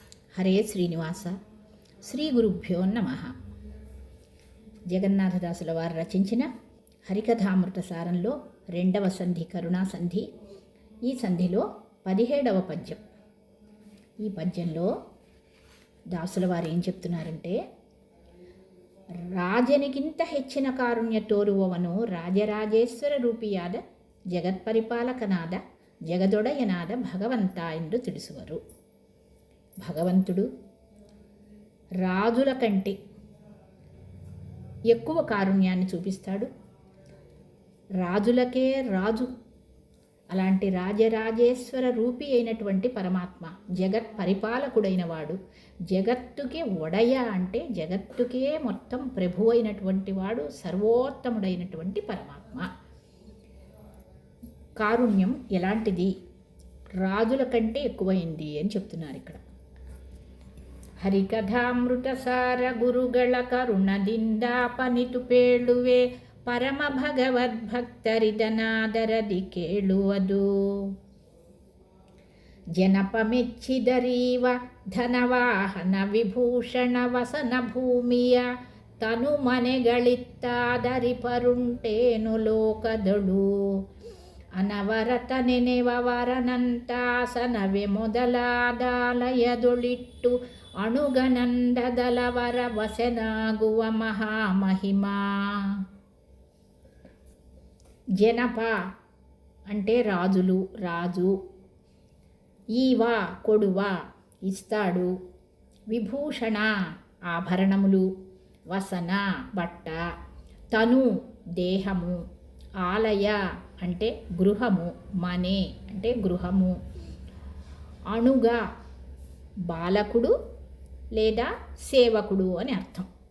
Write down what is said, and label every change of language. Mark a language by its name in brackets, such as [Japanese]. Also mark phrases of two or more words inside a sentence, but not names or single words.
[Telugu] హరే శ్రీనివాస. శ్రీ గురుభ్యో నమః. జగన్నాథదాసుల వారు రచించిన హరికథామృత సారంలో 2వ సంధి కరుణా సంధి. ఈ సంధిలో 17వ పద్యం. ఈ పద్యంలో దాసుల వారు ఏం చెప్తున్నారంటే, [Kannada] ರಾಜನಿಗಿಂತ ಹೆಚ್ಚಿನ ಕಾರುಣ್ಯ ತೋರುವವನು ರಾಜರಾಜೇಶ್ವರ ರೂಪಿಯಾದ ಜಗತ್ಪರಿಪಾಲಕನಾದ ಜಗದೊಡೆಯನಾದ ಭಗವಂತ ಎಂದು ತಿಳಿಸುವರು. [Telugu] భగవంతుడు రాజుల కంటే ఎక్కువ కారుణ్యాన్ని చూపిస్తాడు. రాజులకే రాజు. అలాంటి రాజరాజేశ్వర రూపి అయినటువంటి పరమాత్మ, జగత్ పరిపాలకుడైన వాడు, జగత్తుకి ఒడయ అంటే జగత్తుకే మొత్తం ప్రభు అయినటువంటి వాడు, సర్వోత్తముడైనటువంటి పరమాత్మ. కారుణ్యం ఎలాంటిది? రాజుల కంటే ఎక్కువైంది అని చెప్తున్నారు ఇక్కడ. [Kannada] ಹರಿಕಥಾಮೃತ ಸಾರ ಗುರುಗಳ ಕರುಣದಿಂದಾಪನಿತು ಪೇಳುವೆ, ಪರಮ ಭಗವದ್ಭಕ್ತರಿದನಾದರದಿ ಕೇಳುವುದು. ಜನಪ ಮೆಚ್ಚಿದರೀವ ಧನವಾಹನ ವಿಭೂಷಣ ವಸನ ಭೂಮಿಯ, ತನು ಮನೆಗಳಿತ್ತಾದರಿ ಪರುಂಟೇನು ಲೋಕದಳು. ಅನವರತ ನೆನೆವವರನಂತಾಸನವೇ ಮೊದಲಾದಾಲಯದೊಳಿಟ್ಟು ಅಣುಗನಂದದಲವರ ವಸನಾಗುವ మహామహిమా. [Telugu] జనప అంటే రాజులు, రాజు. ఈవా కొడువ ఇస్తాడు, విభూషణ ఆభరణములు, వసన బట్ట, తను దేహము, ఆలయ అంటే గృహము, మనే అంటే గృహము, అణుగ బాలకుడు లేదా సేవకుడు అని అర్థం.